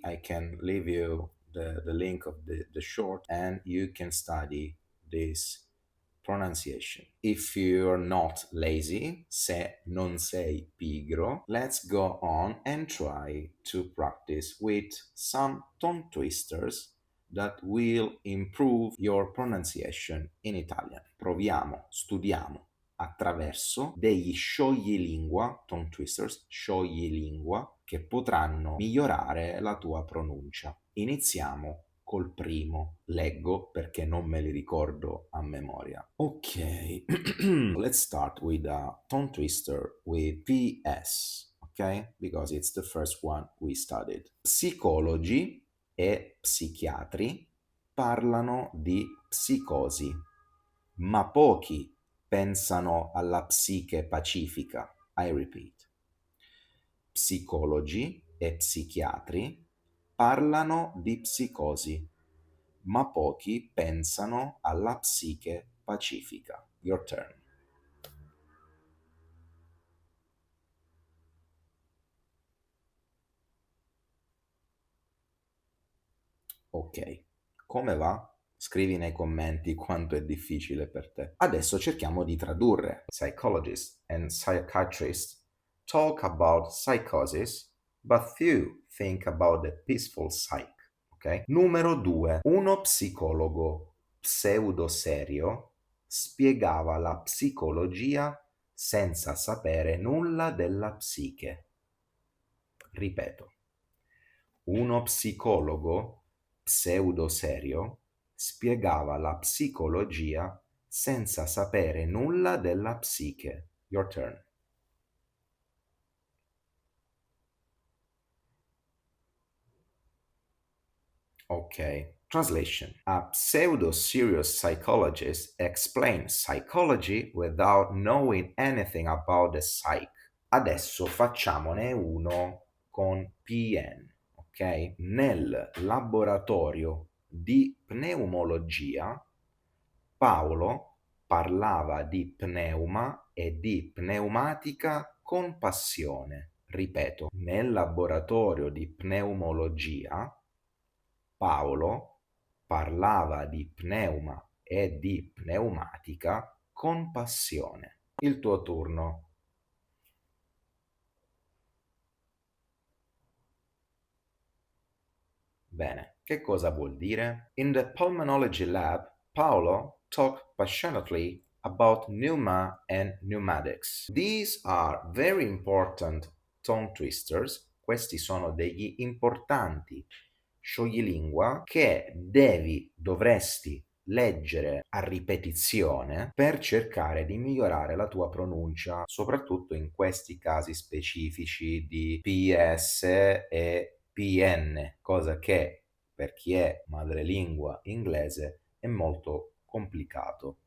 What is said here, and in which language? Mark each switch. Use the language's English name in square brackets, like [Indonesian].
[English] I can leave you the link of the short and you can study this pronunciation. If you're not lazy, [Italian] se non sei pigro, [English] let's go on and try to practice with some tongue twisters that will improve your pronunciation in Italian. [Italian] Proviamo, studiamo attraverso degli scioglilingua, [English] tongue twisters, [Italian] scioglilingua, che potranno migliorare la tua pronuncia. Iniziamo col primo. Leggo perché non me li ricordo a memoria. [English] Ok, let's start with a tongue twister with PS, ok? Because it's the first one we studied. [Italian] Psicologi e psichiatri parlano di psicosi, ma pochi pensano alla psiche pacifica. [English] I repeat. [Italian] Psicologi e psichiatri parlano di psicosi, ma pochi pensano alla psiche pacifica. [English] Your turn. [Italian] Ok, come va? Scrivi nei commenti quanto è difficile per te. Adesso cerchiamo di tradurre. [English] Psychologists and psychiatrists talk about psychosis, but few think about the peaceful psyche. [Italian] Ok? Numero 2. Uno psicologo pseudo-serio spiegava la psicologia senza sapere nulla della psiche. Ripeto. Uno psicologo pseudo-serio spiegava la psicologia senza sapere nulla della psiche. [English] Your turn. Okay. Translation. A pseudo-serious psychologist explains psychology without knowing anything about the psyche. [Italian] Adesso facciamone uno con PN, ok? Nel laboratorio di pneumologia, Paolo parlava di pneuma e di pneumatica con passione. Ripeto, nel laboratorio di pneumologia, Paolo parlava di pneuma e di pneumatica con passione. Il tuo turno. Bene, che cosa vuol dire? [English] In the pulmonology lab, Paolo talked passionately about pneuma and pneumatics. These are very important tongue twisters. [Italian] Questi sono degli importanti scioglilingua che dovresti leggere a ripetizione per cercare di migliorare la tua pronuncia, soprattutto in questi casi specifici di PS e PN, cosa che per chi è madrelingua inglese è molto complicato.